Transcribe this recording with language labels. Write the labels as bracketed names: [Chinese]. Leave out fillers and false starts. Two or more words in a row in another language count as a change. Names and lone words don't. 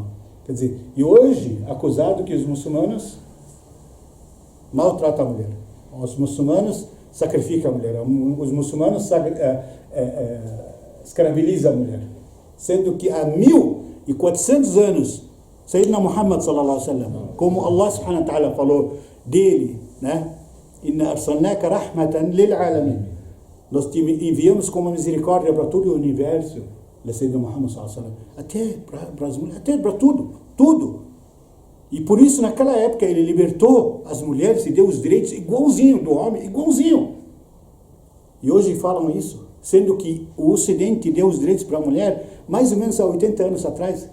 [Portuguese] Quer dizer, e hoje, acusado que os muçulmanos maltratam a mulher. Os muçulmanos sacrificam a mulher. Os muçulmanos escravizam a mulher. Sendo que há 1400 anos, [Arabic] سيدنا محمد صلى الله عليه وسلم, [Portuguese] como Allah [Arabic] سبحانه وتعالى [Portuguese] falou dele, né? [Arabic] إنا أرسلناك رحمة للعالمين. [Portuguese] Nós te enviamos como misericórdia para todo o universo. [Arabic] سيدنا محمد صلى الله عليه وسلم, [Portuguese] até para as mulheres, até para tudo. E por isso naquela época ele libertou as mulheres e deu os direitos igualzinho do homem, igualzinho. E hoje falam isso, sendo que o Ocidente deu os direitos para a mulher mais ou menos há 80 anos atrás.